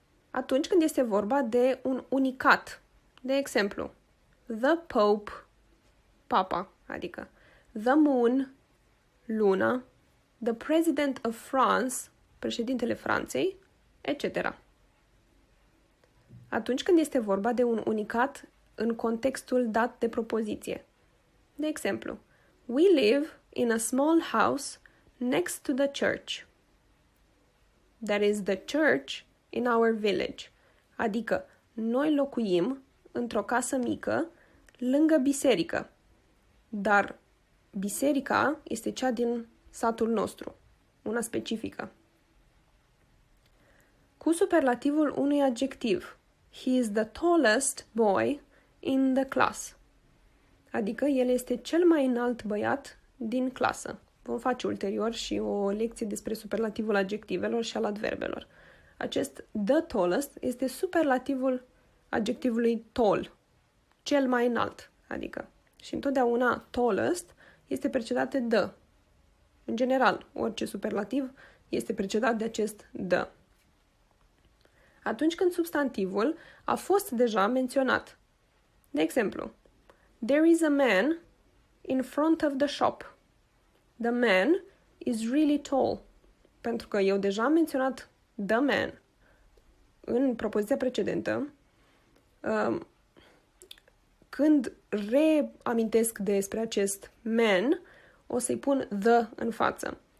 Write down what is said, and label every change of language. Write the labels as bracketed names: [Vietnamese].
[Romanian] Atunci când este vorba de un unicat, de exemplu, [English] the Pope, [Romanian] Papa, adică [English] the moon, [Romanian] luna, [English] the President of France, [Romanian] președintele Franței, etc. Atunci când este vorba de un unicat în contextul dat de propoziție. De exemplu, [English] we live in a small house next to the church. That is the church in our village. [Romanian] Adică, noi locuim într-o casă mică lângă biserică. Dar biserica este cea din satul nostru, una specifică. Cu superlativul unui adjectiv. [English] He is the tallest boy in the class. [Romanian] Adică el este cel mai înalt băiat din clasă. Vom face ulterior și o lecție despre superlativul adjectivelor și al adverbelor. Acest [English] the tallest [Romanian] este superlativul adjectivului tall, cel mai înalt, adică. Și întotdeauna tallest este precedat de the. În general, orice superlativ este precedat de acest the. Atunci când substantivul a fost deja menționat. De exemplu, [English] there is a man in front of the shop. The man is really tall. [Romanian] Pentru că eu deja am menționat [English] the man [Romanian] în propoziția precedentă, când reamintesc despre acest man, o să-i pun the în față.